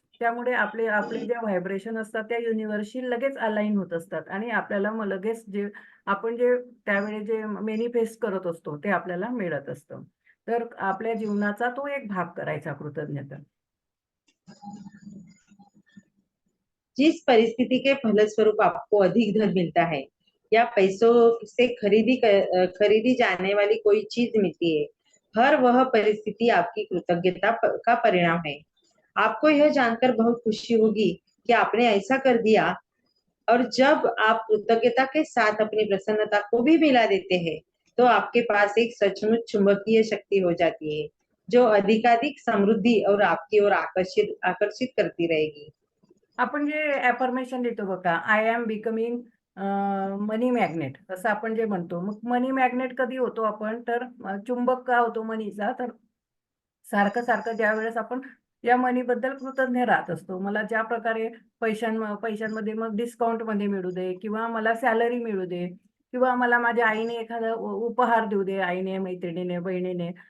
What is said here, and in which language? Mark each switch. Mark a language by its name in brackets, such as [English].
[Marathi] त्यामुळे आपले आपले जे व्हायब्रेशन असतात त्या युनिव्हर्सशी लगेच अलाईन होत असतात आणि आपल्याला मग लगेच आपण जे त्यावेळी जे मॅनिफेस्ट करत असतो, ते आपल्याला मिळत असतं. तर आपल्या जीवनाचा तो एक भाग करायचा कृतज्ञता. [Hindi] जिस परिस्थिति के फलस्वरूप आपको अधिक धन मिलता है या पैसों से खरीदी जाने वाली कोई चीज मिलती है, हर वह परिस्थिति आपकी कृतज्ञता का परिणाम है। आपको यह जानकर बहुत खुशी होगी कि आपने ऐसा कर दिया, और जब आप कृतज्ञता के साथ अपनी प्रसन्नता को भी मिला देते हैं, तो आपके पास एक सचमुच चुंबकीय शक्ति हो जाती है, जो अधिकाधिक समृद्धि और आपकी ओर आकर्षित आकर्षित करती रहेगी। [Marathi] आपण जे अफर्मेशन देतो बघा, [English] I am becoming money magnet [Marathi] असं आपण जे म्हणतो. मग मनी मॅग्नेट कधी होतो आपण तर चुंबक का होतो मनीचा तर सारखं-सारखं ज्यावेळेस आपण या मनीबद्दल कृतज्ञ राहत असतो. मला ज्या प्रकारे पैशांमध्ये मग डिस्काउंटमध्ये मिळू दे किंवा मला सॅलरी मिळू दे किंवा मला माझ्या आईने एखादा उपहार देऊ दे, आईने, मैत्रिणीने, बहिणीने.